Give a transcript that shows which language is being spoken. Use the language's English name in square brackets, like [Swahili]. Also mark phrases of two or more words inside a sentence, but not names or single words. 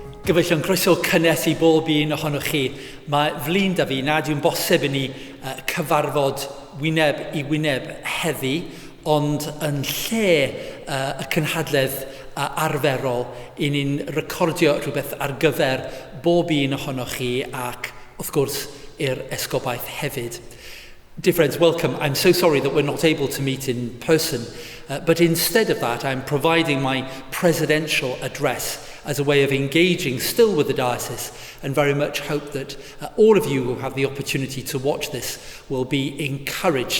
[Welsh] Gyfeillion, croeso cynnes I bob un ohonoch chi. Mae flin da fi nad yw'n bosib i ni cyfarfod wyneb I wyneb heddi, ond yn lle y cynhadledd arferol I ni'n recordio rhywbeth ar gyfer bob un ohonoch chi ac, wrth gwrs, i'r Esgobaeth hefyd. [English] Dear friends, welcome. I'm so sorry that we're not able to meet in person, but instead of that, I'm providing my presidential address as a way of engaging still with the diocese, and very much hope that all of you who have the opportunity to watch this will be encouraged.